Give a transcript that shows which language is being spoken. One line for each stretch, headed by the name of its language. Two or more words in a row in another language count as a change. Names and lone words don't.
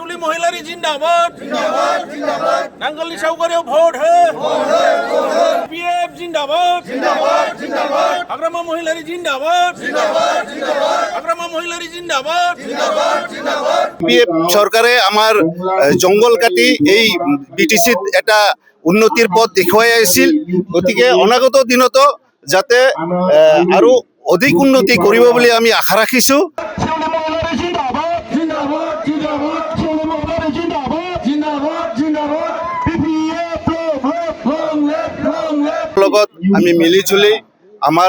Bodo: महिलारी जिंदाबाद नांगलनि सावगारियाव भोट हो पीएफ जिंदाबाद हाग्रामा महिलारी जिंदाबाद हाग्रामा महिलारी जिंदाबाद
Assamese: পিএফ সরকারে আমার জঙ্গল কাটি এই বিটিসিত এটা উন্নতিৰ পথ দেখুৱাই আহিছিল গতিকে অনাগত দিনত যাতে আৰু অধিক উন্নতি কৰিব বুলি আমি আশা ৰাখিছো লগত আমি মিলি জুলি আমাৰ